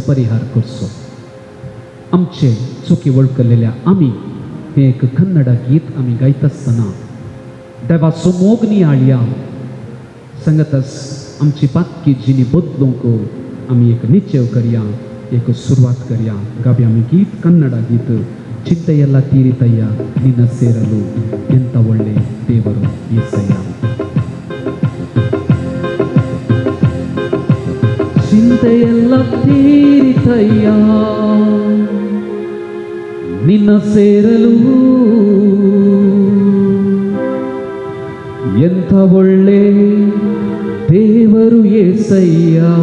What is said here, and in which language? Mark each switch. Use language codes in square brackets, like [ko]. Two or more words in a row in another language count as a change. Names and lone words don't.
[kok] परिहार करचो आमचे चुकी वळखलेल्या आमी हें एक कन्नडा गीत आमी गायता आसतना देवाचो मोग नियाळया सांगतास आमची पातकी जिणी बदलूंक आमी एक निचेव करया एक सुरवात करया गाबी आमी गीत कन्नडा गीत [kn] ಚಿಂತೆಯೆಲ್ಲ ತೀರಿತಯ್ಯ ನಿನ್ನ ಸೇರಲು ಎಂತ ಒಳ್ಳೆ ದೇವರು యేసయ్య ಚಿಂತೆಯೆಲ್ಲ ತೀರಿತಯ್ಯ ನಿನ್ನ ಸೇರಲು ಎಂತ ಒಳ್ಳೆ ದೇವರು యేసయ్య